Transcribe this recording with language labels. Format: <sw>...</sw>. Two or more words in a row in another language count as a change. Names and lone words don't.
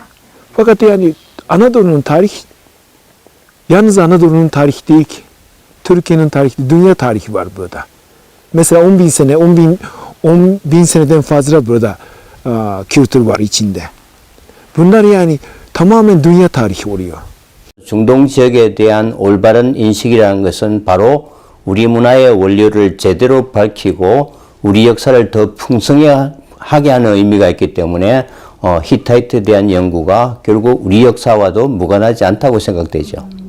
<tr>Fakat yani Anadolu'nun tarih yalnız Anadolu'nun tarihi değil ki. Türkiye'nin tarihi, dünya tarihi var burada. Mesela 10.000 sene, 10.000 seneden fazla burada kültür var içinde. Bunlar yani tamamen dünya tarihi oluyor.</tr> <ko>중동 지역에 대한 올바른 인식이라는 것은 바로 우리 문화의 원료를 제대로 밝히고 우리 역사를 더 풍성하게 하는 의미가 있기 때문에 히타이트에 대한 연구가 결국 우리 역사와도 무관하지 않다고 생각되죠.</ko>